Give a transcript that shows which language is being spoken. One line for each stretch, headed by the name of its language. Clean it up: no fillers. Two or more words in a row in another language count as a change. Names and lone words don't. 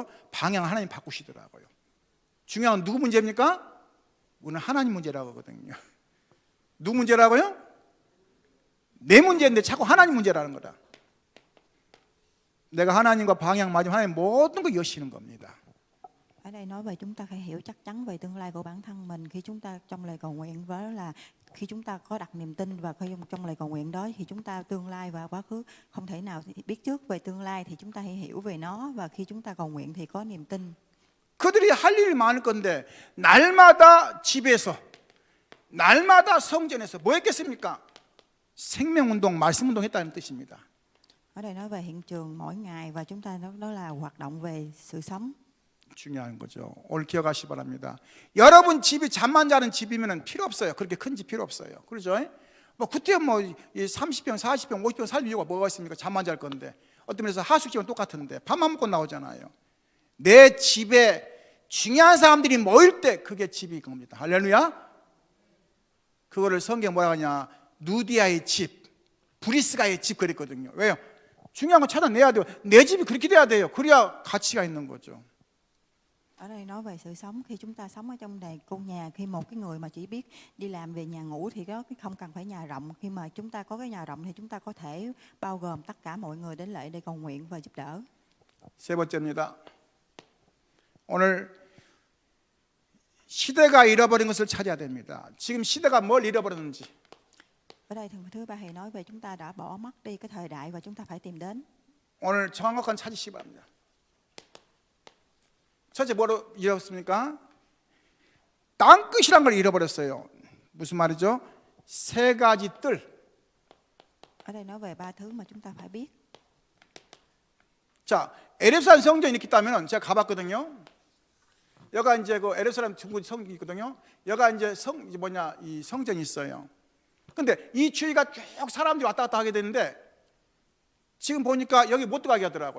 Korean: 방향 하나님 바꾸시더라고요. 중요한 건 누구 문제입니까? 우리는 하나님 문제라고 하거든요. 누구 문제라고요? 내 문제인데 자꾸 하나님 문제라는 거다. 내가 하나님과 방향 맞으면 하나님 모든 걸 여시는 겁니다.
Vietnamese: Ở đây nói về chúng ta phải hiểu chắc chắn về tương lai của bản thân mình. Khi chúng ta trong lời cầu nguyện đó là khi chúng ta có đặt niềm tin và khi trong lời cầu nguyện đó thì chúng ta tương lai và quá khứ không thể nào biết trước về tương lai, thì chúng ta hãy hiểu về nó, và khi chúng ta cầu nguyện thì có niềm tin.
Korean: 그들이 할 일이 많을 건데 날마다 집에서, 날마다 성전에서 뭐 했겠습니까? 생명운동, 말씀운동 했다는 뜻입니다.
Vietnamese: Ở đây nói về hiện trường mỗi ngày, và chúng ta đó là hoạt động về sự sống.
Korean: 중요한 거죠. 오늘 기억하시기 바랍니다. 여러분 집이 잠만 자는 집이면 필요 없어요. 그렇게 큰 집 필요 없어요. 그렇죠? 뭐 그때 뭐 30평, 40평, 50평 살 이유가 뭐가 있습니까? 잠만 잘 건데. 어떤 면에서 하숙집은 똑같은데 밥만 먹고 나오잖아요. 내 집에 중요한 사람들이 모일 때 그게 집이 겁니다. 할렐루야. 그거를 성경 뭐라 하냐? 누디아의 집, 브리스가의 집 그랬거든요. 왜요? 중요한 거 찾아내야 돼요. 내 집이 그렇게 돼야 돼요. 그래야 가치가 있는 거죠.
Vietnamese: Ở đây nói về sự sống, khi chúng ta sống ở trong này cô nhà, khi một cái người mà chỉ biết đi làm về nhà ngủ thì đó không cần phải nhà rộng. Khi mà chúng ta có cái nhà rộng thì chúng ta có thể bao gồm tất cả mọi người đến lại để cầu nguyện và giúp đỡ.
Korean: 세 번째입니다. 오늘 시대가 잃어버린 것을 찾아야 됩니다. 지금 시대가 뭘 잃어버렸는지.
Vietnamese: Ở đây thứ ba thầy nói về chúng ta đã bỏ mất đi cái thời đại và chúng ta phải tìm đến.
Korean: 오늘 정확한 찾으시기 바랍니다. 첫째 뭐로 잃었습니까? 땅끝이란 걸 잃어버렸어요. 무슨 말이죠? 세 가지 뜰.
Vietnamese: Ở đây nói về ba thứ mà chúng ta phải biết.
Korean: 자, 에르사렘 성전이 이렇게 있다면 제가 가봤거든요. 여기가 이제 그 에르사렘 중부 성전이 있거든요. 여기가 이제 이 성전이 있어요. 근데 이 주위가 쭉 사람들이 왔다 갔다 하게 되는데 지금 보니까 여기 못 들어가게 하더라고요.